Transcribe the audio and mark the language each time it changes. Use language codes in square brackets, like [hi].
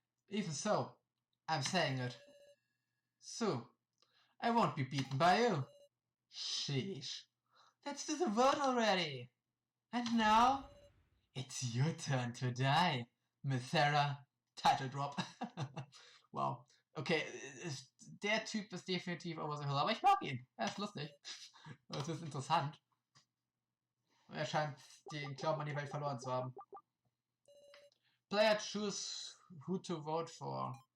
[en] Even so, I'm saying it. So, I won't be beaten by you. Sheesh. Let's do the vote already. And now, it's your turn to die, Miss Sarah. Title drop. Wow. [de] Okay, der Typ ist definitiv [en] over the hill, [de] aber ich mag ihn. Er ist lustig. Es ist interessant. Er scheint den Glauben an die Welt verloren zu haben. [en] Player choose who to vote for.